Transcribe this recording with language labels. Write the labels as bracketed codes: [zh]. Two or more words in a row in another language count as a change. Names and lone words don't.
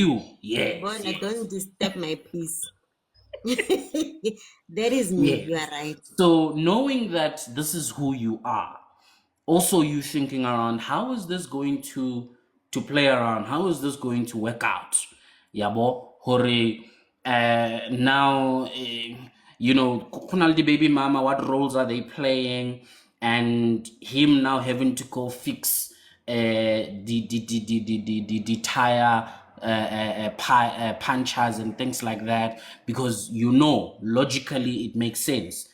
[en] you. Yes, Bona, yes. don't disturb my peace. That is me. You Yes. are right. So knowing that this is who you are, also you thinking around, how is this going to play around? How is this going to work out? Yabo, hore, now, [st] kuna le di [en] baby mama, what roles are they playing? And him now having to go fix the tire punchers and things like that, because logically it makes sense.